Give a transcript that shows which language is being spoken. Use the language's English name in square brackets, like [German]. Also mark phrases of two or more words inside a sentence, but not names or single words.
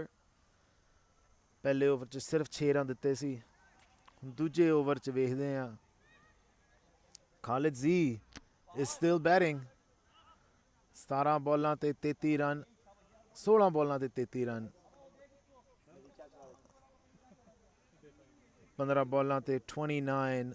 [Punjabi] ਪਹਿਲੇ ਓਵਰ 'ਚ ਸਿਰਫ 6 ਰਨ ਦਿੱਤੇ ਸੀ। ਦੂਜੇ ਓਵਰ 'ਚ ਵੇਖਦੇ ਹਾਂ। [English] Khalid Z is still batting. [Punjabi] 17 ਬੋਲਾਂ ਤੇ 33 ਰਨ, 16 ਬੋਲਾਂ ਤੇ 33 ਰਨ, 15 ਬੋਲਾਂ ਤੇ 29.